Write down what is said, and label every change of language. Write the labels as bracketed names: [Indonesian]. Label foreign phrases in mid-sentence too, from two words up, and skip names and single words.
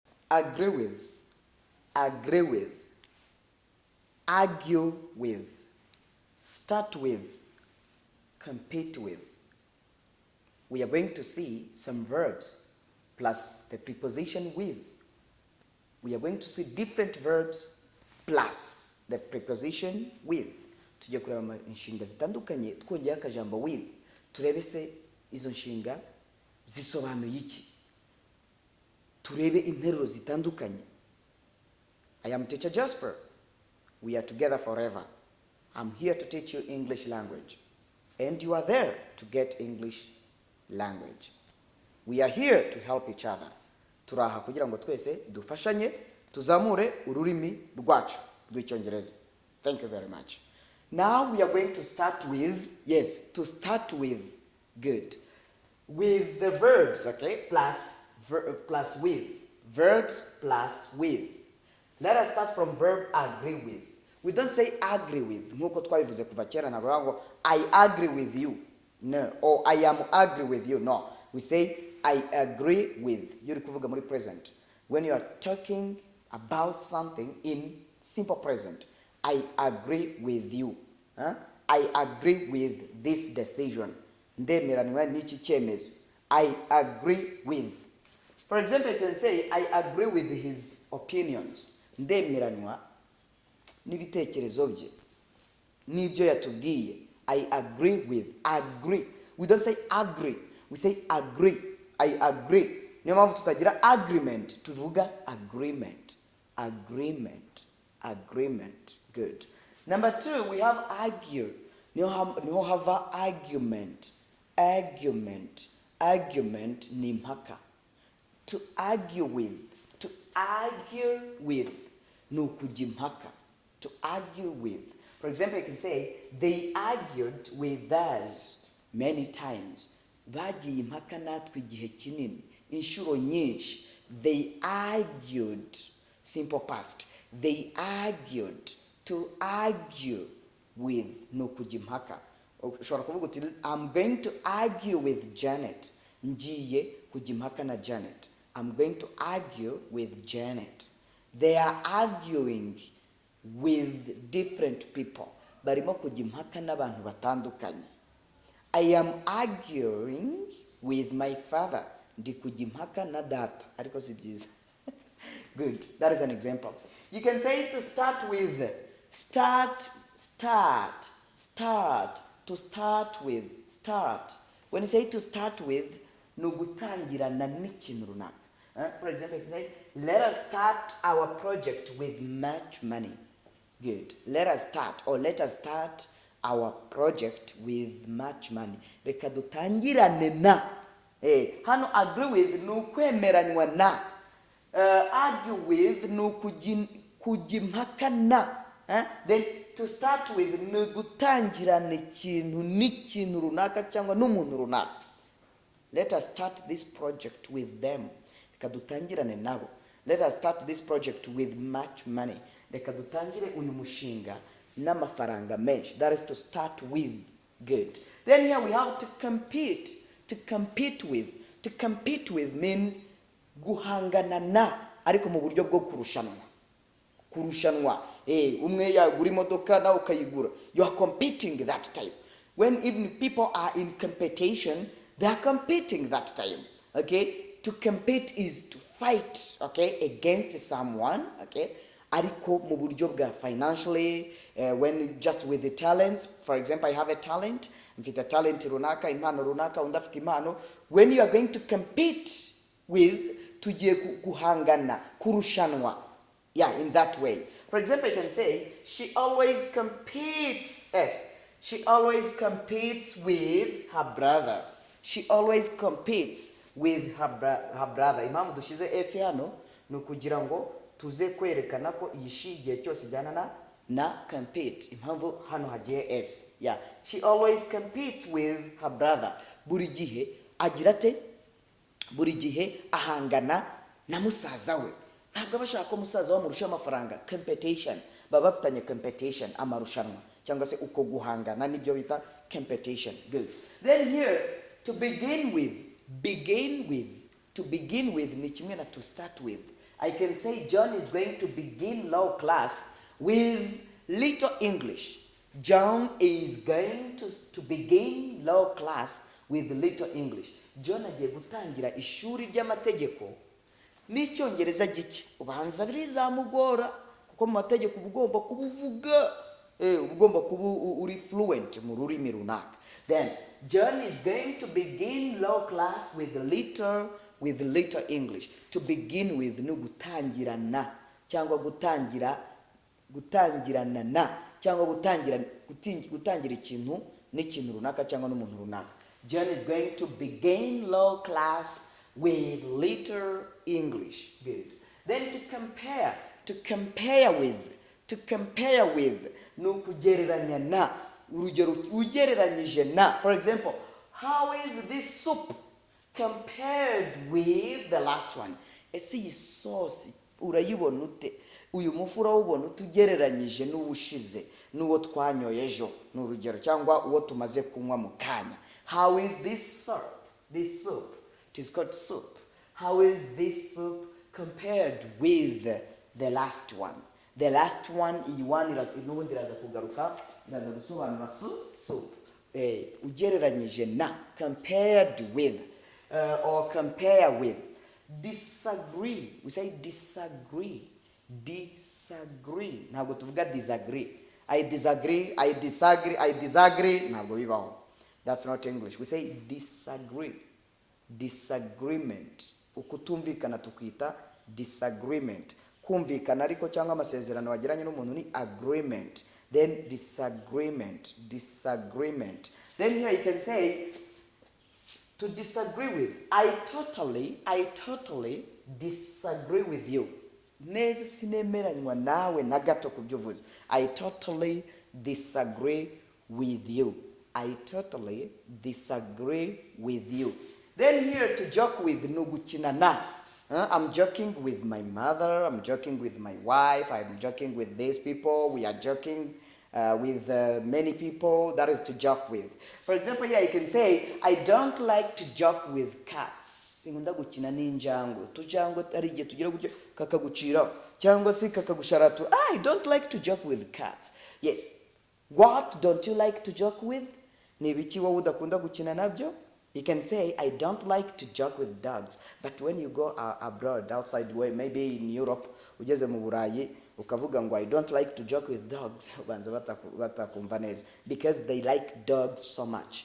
[English] agree with, agree with, argue with, start with, compete with. We are going to see some verbs plus the preposition with. We are going to see different verbs plus the preposition with. [Kinyarwanda] Tujye kureba inshinga zitandukanye twongera akajambo with. Turebe se izo nshinga zisobanuye iki. Turebe interuro zitandukanye. [English] I am teacher Jasper. We are together forever. I'm here to teach you English language. And you are there to get English language. We are here to help each other. [Kinyarwanda] Turaha kugira ngo twese dufashanye tuzamure ururimi rwacu rw'Icyongereza. [English] Thank you very much. Now we are going to start with, yes, to start with, good. With the verbs, okay, plus with. Verbs plus with. Let us start from verb agree with. We don't say agree with. [Kinyarwanda] Nkuko twabivuze kuva kera ntabwo [English] I agree with you. No. Or I am agree with you. No. We say I agree with. [Kinyarwanda] Yuri kuvuga muri present. [English] When you are talking about something in simple present. I agree with you. I agree with this decision. [Kinyarwanda] Ndemeranywa n'iki cyemezo. [English] I agree with. For example, you can say I agree with his opinions. [Kinyarwanda] Ndemeranywa n'ibitekerezo bye. N'ibyo yatubwiye. [English] I agree with. Agree. We don't say agree. We say agree. I agree. [Kinyarwanda] Niyo mpamvu tutagira agreement. Tuvuga agreement. Agreement. [English] Agreement. Good. Number 2, we have argue. [Kinyarwanda] Niho hava argument. Argument. [English] Argument [Kinyarwanda] ni mpaka. [English] To argue with. To argue with. [Kinyarwanda] No kujya impaka. [English] To argue with. For example, you can say, they argued with us many times. [Kinyarwanda] Bagiye impaka natwe igihe kinini. Inshuro nyinshi. [English] They argued. Simple past. They argued. To argue with. [Kinyarwanda] No kujya impaka. Ushobora kuvuga uti, [English] I'm going to argue with Janet. [Kinyarwanda] Ngiye kujya impaka na Janet. [English] I'm going to argue with Janet. They are arguing with different people. [Kinyarwanda] Barimo kujya impaka n'abantu batandukanye. [English] I am arguing with my father. [Kinyarwanda] Ndi kujya impaka na data. Ariko si byiza. [English] Good. That is an example. You can say to start with. Start. To start with. Start. When you say to start with, [Kinyarwanda] no gutangirana n'ikintu runaka. [English] For example, you can say, let us start our project with much money. Good. Let us start our project with much money. [Kinyarwanda] Reka dutangirane na. Hano [English] agree with [Kinyarwanda] no kwemeranywa na. [English] Argue with [Kinyarwanda] no kujya impaka na. [English] Then to start with [Kinyarwanda] no gutangirana ikintu n'ikintu runaka cyangwa n'umuntu runaka. [English] Let us start this project with them. [Kinyarwanda] Reka dutangirane nabo. [English] Let us start this project with much money. [Kinyarwanda] Reka dutangire uyu mushinga n'amafaranga menshi. [English] That is to start with. Good. Then here we have to compete. To compete with. To compete with means [Kinyarwanda] guhangana na, ariko mu buryo bwo kurushanwa. Kurushanwa. Umwe yagura imodoka na ukayigura. [English] You are competing that time. When even people are in competition, they are competing that time. Okay? To compete is to fight, okay, against someone, okay? Ariko mu buryo bwa financially, when just with the talents. For example, I have a talent. [Kinyarwanda] Mfite talent runaka, impano runaka, undi afite impano. [English] When you are going to compete with, [Kinyarwanda] tugiye guhangana, kurushanwa. [English] Yeah, in that way. For example, you can say, she always competes. Yes, she always competes with her brother. She always competes with her brother. [Kinyarwanda] Impamvu dushize S hano ni ukugira ngo tuze kwerekana ko iyi shi igihe cyose ijyana na compete. Impamvu hano hagiye S. [English] Yeah, she always competes with her brother. [Kinyarwanda] Buri gihe agira ate? Buri gihe ahangana na musaza we. Ntabwo bashaka ko musaza wamurusha amafaranga. [English] Competition. [Kinyarwanda] Baba bafitanye competition, amarushanwa. Cyangwa se uko guhangana nibyo bita competition. [English] Good. Then here, to begin with. To begin with [Kinyarwanda] ni kimwe na [English] to start with. I can say John is going to begin low class with little English. John is going to begin low class with little English. [Kinyarwanda] John agiye gutangira ishuri ry'amategeko n'icyongereza gike. Ubanza birizamugora kuko mu mategeko ugomba kubuvuga, ugomba kuba uri fluent mu rurimi runaka. [English] Then John is going to begin low class with little English. [Kinyarwanda] To begin with no gutangirana cyangwa gutangirana na cyangwa gutangira ikintu n'ikintu runaka cyangwa n'umuntu runaka. [English] John is going to begin low class with little English. Good. Then to compare with [Kinyarwanda] no kugereranya na. Urugero ugereranyije na. [English] For example, how is this soup compared with the last one? [Kinyarwanda] Ese iyi sauce urayibona ute? Uyu mufura ubona utugereranyije n'ubushize n'uwo twanyoye ejo n'urugero cyangwa uwo tumaze kunywa mu kanya. [English] How is this soup? This soup. It is called soup. How is this soup compared with the last one? The last one, [Kinyarwanda] iyi one n'ubundi iraza kugaruka, iraza gusobanura soup. Ugereranyije na, [English] compared with, or compare with. Disagree. We say disagree. Disagree. [Kinyarwanda] Ntabwo tuvuga disagree. [English] I disagree. [Kinyarwanda] Ntabwo bibaho. [English] That's not English. We say disagree. Disagreement. [Kinyarwanda] Ukutumvikana tukita disagreement. Kumvikana ariko cyangwa amasezerano wagiranye n'umuntu ni agreement. [English] Then disagreement. Then here you can say to disagree with. I totally disagree with you. [Kinyarwanda] Neza sinemeranywa nawe na gato kubyuvuze. [English] I totally disagree with you. I totally disagree with you. Then here to joke with [Kinyarwanda] nugukina na. [English] I'm joking with my mother, I'm joking with my wife, I'm joking with these people, we are joking with many people. That is to joke with. For example, here I can say, I don't like to joke with cats. [Kinyarwanda] Sinkunda gukina n'injangwe. Tujangwe ari igihe tugira gutyo kakagucira cyangwa se kakagusharatu. [English] I don't like to joke with cats. Yes. What don't you like to joke with? [Kinyarwanda] Ni biki wowe udakunda gukina nabyo? [English] You can say, I don't like to joke with dogs. But when you go abroad, outside, maybe in Europe, [Kinyarwanda] ugeze mu Burayi, ukavuga ngo [English] I don't like to joke with dogs, [Kinyarwanda] banza batakumva neza. [English] Because they like dogs so much.